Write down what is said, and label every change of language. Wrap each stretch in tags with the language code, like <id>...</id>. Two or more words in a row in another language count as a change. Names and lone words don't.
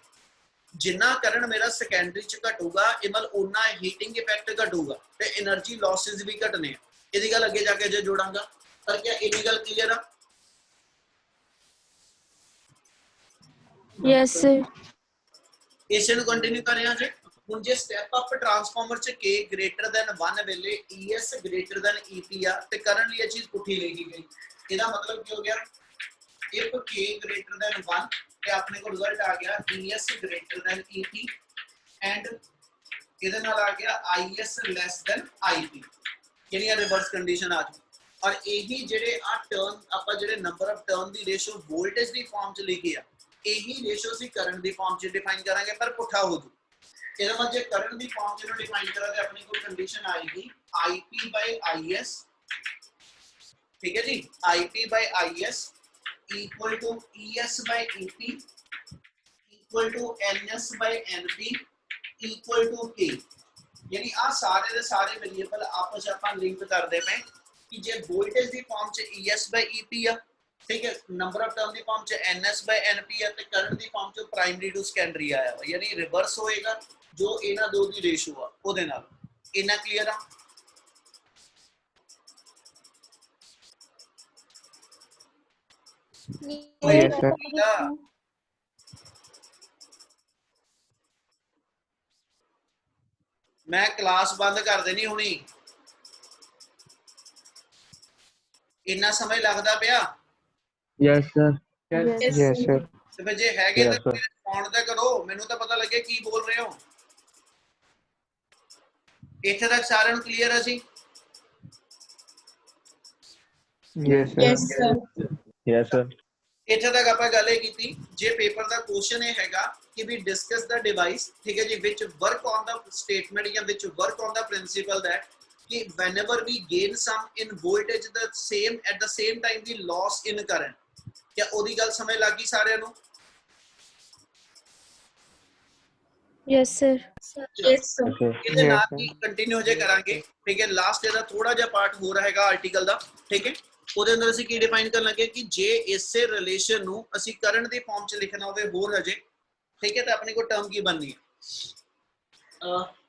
<pa>ਜਿੰਨਾ ਕਰੰਟ ਮੇਰਾ ਸੈਕੰਡਰੀ ਚ ਘਟੂਗਾ ਇਹ ਮਤਲਬ ਉਨਾ</pa> <en>heating effect</en> <pa>ਘਟੂਗਾ ਤੇ</pa> <en>energy losses</en> <pa>ਵੀ ਘਟਨੇ ਆ। ਇਹਦੀ ਗੱਲ ਅੱਗੇ ਜਾ ਕੇ ਜੇ ਜੋੜਾਂਗਾ ਪਰ ਕੀ ਇਹਦੀ ਗੱਲ ਕਲੀਅਰ ਆ?</pa> <en>Yes sir.</en> <pa>ਇਸੇ ਨੂੰ ਕੰਟੀਨਿਊ ਕਰ ਰਿਹਾ ਜੇ। ਹੁਣ ਜੇ</pa> <en>step up transformer</en> <pa>ਚ</pa> <en>K greater than 1</en> <pa>ਵੇਲੇ</pa> <en>ES greater than EP</en> <pa>ਆ ਤੇ ਕਰੰਟਲੀ ਇਹ ਚੀਜ਼ ਪੁੱਠੀ ਲਿਖੀ ਗਈ। ਇਹਦਾ ਮਤਲਬ ਕੀ ਹੋ ਗਿਆ,</pa> <en>if K greater than 1</en> <pa>ਤੇ ਆਪਣੇ ਕੋਲ ਰਿਜ਼ਲਟ ਆ ਗਿਆ</pa> <en>ES greater than EP and</en> <pa>ਇਹਦੇ ਨਾਲ ਆ ਗਿਆ</pa> <en>IS less than IP,</en> <pa>ਯਾਨੀ</pa> <en>reverse condition</en> <pa>ਆ ਗਈ। ਔਰ ਇਹੀ ਜਿਹੜੇ ਆ ਟਰਨ ਆਪਾਂ ਜਿਹੜੇ</pa> <en>number of turn</en> <pa>ਦੀ ਰੇਸ਼ੋ ਵੋਲਟੇਜ ਦੀ ਫਾਰਮ ਚ ਲਿਖੀ ਆ ਇਹੀ ਰੇਸ਼ੋ ਅਸੀਂ ਕਰੰਟ ਦੀ ਫਾਰਮ ਚ ਡਿਫਾਈਨ ਕਰਾਂਗੇ ਪਰ ਪੁੱਠਾ ਹੋ ਜੂ। ਇਹਦਾ ਮਤਲਬ ਜੇ ਕਰੰਟ ਦੀ ਫਾਰਮ ਚ ਇਹਨੂੰ ਡਿਫਾਈਨ ਕਰਾਂ ਤੇ ਆਪਣੀ ਕੋਲ ਕੰਡੀਸ਼ਨ ਆਏਗੀ IP/IS, ਠੀਕ ਹੈ ਜੀ।</pa> <en>IP/IS equal to ES/EP equal to NS/NP equal to K,</en> <pa>ਯਾਨੀ ਆ ਸਾਰੇ ਦੇ ਸਾਰੇ ਵੇਰੀਏਬਲ ਆਪਸ ਵਿੱਚ ਆਪਾਂ ਲਿੰਕ ਕਰਦੇ ਪਏ ਕਿ ਜੇ ਵੋਲਟੇਜ ਦੀ ਫਾਰਮ ਚ ES/EP ਆ, ਠੀਕ ਹੈ,</pa> <en>number of term</en> <pa>ਦੀ ਫਾਰਮ ਚ NS/NP ਆ ਤੇ ਕਰੰਟ ਦੀ ਫਾਰਮ ਚ</pa> <en>primary to secondary</en> <pa>ਆਇਆ ਵਾ, ਯਾਨੀ ਰਿਵਰਸ ਹੋਏਗਾ ਜੋ ਇਹਨਾਂ ਦੋ ਦੀ ਰੇਸ਼ੋ ਆ ਉਹਦੇ ਨਾਲ। ਇਹਨਾਂ ਕਲੀਅਰ ਆ?</pa> <en>Yes, sir.</en> <pa>ਮੈਂ ਕਲਾਸ ਬੰਦ ਕਰ ਦੇਣੀ ਹੁਣੀ, ਇੰਨਾ ਸਮਾਂ ਲੱਗਦਾ ਪਿਆ?</pa> <en>Yes sir. Yes Yes, sir.</en> <pa>ਤੇ ਫਿਰ ਜੇ ਹੈਗੇ</pa> <en>Yes,</en> <pa>ਤਾਂ</pa> <en>sir.</en> <pa>ਰਿਸਪੌਂਡ ਤਾਂ ਕਰੋ, ਮੈਨੂੰ ਤਾਂ ਪਤਾ ਲੱਗੇ ਕੀ ਬੋਲ ਰਹੇ ਹੋ। ਇੱਥੇ ਤੱਕ ਸਾਰਿਆਂ ਨੂੰ ਕਲੀਅਰ ਹੈ ਜੀ?</pa> <en>Yes, sir. Yes sir. Yes, sir.</en> <pa>ਇੱਥੇ ਤੱਕ ਆਪਾਂ ਗੱਲ ਇਹ ਕੀਤੀ। ਜੇ ਪੇਪਰ ਦਾ ਕੁਐਸਚਨ ਇਹ ਹੈਗਾ ਕਿ</pa> <en>we discuss the device,</en> <pa>ਠੀਕ ਹੈ ਜੀ,</pa> <en>which work on the statement</en> <pa>ਜਾਂ</pa> <en>which work on the principle that</en> <pa>कि</pa> <en>whenever we gain some in voltage the same at the same time we loss in current</en> <pa>ਕਿਆ ਓਦੀ ਗੱਲ ਸਮਝ ਲੱਗੀ ਸਾਰਿਆਂ ਨੂੰ</pa> <en>Yes, sir. yes sir. Okay.</en> <pa>ਇਹਦੇ</pa> <en>Yes,</en> <pa>ਨਾਲ</pa> <en>sir.</en> <pa>ਹੀ ਕੰਟੀਨਿਊ ਜੇ ਕਰਾਂਗੇ ਠੀਕ ਹੈ ਲਾਸਟ ਇਹਦਾ ਥੋੜਾ ਜਿਹਾ ਪਾਰਟ ਹੋ ਰਹੇਗਾ ਆਰਟੀਕਲ ਦਾ ਠੀਕ ਹੈ ਉਹਦੇ ਅੰਦਰ ਅਸੀਂ ਕੀ ਡਿਫਾਈਨ ਕਰਨ ਲੱਗੇ ਕਿ ਜੇ ਇਸੇ ਰਿਲੇਸ਼ਨ ਨੂੰ ਅਸੀਂ ਕਰੰਟ ਦੀ ਫਾਰਮ ਚ ਲਿਖਣਾ ਹੋਵੇ ਹੋਰ ਹਜੇ ਠੀਕ ਹੈ ਤਾਂ ਆਪਣੇ ਕੋਲ ਟਰਮ ਕੀ ਬਣਨੀ ਹੈ</pa>